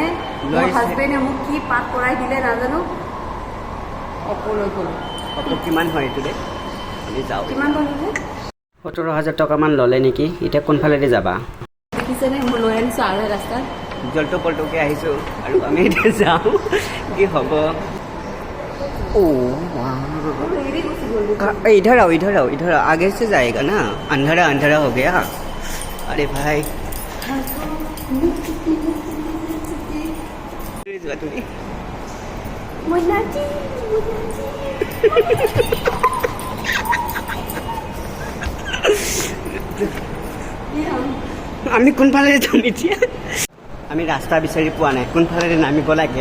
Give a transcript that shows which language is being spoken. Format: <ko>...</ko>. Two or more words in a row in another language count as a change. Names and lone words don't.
<as>মোৰ হাজবেণ্ডে মোক কি পাঠ কৰাই দিলে নাজানো, Oppo লৈ গ'লোঁ। Oppo কিমান হয় এইটো দে, আমি যাওঁ। কিমান ল'লে? 17,000 টকামান ল'লে নেকি। এতিয়া কোনফালেদি যাবা? দেখিছেনে মই লৈ আনিছোঁ আধা ৰাস্তাত, জল্টো পল্টোকৈ আহিছোঁ আৰু আমি এতিয়া যাওঁ, কি হ'ব।</as> <hi>इधर आओ आगे से जाएगा ना, अंधेरा हो गया। अरे भाई</hi> <as>চোৱা তুমি মইনাজি আমি কোনফালে যাম এতিয়া আমি ৰাস্তা বিচাৰি পোৱা নাই কোনফালে নামিব লাগে</as>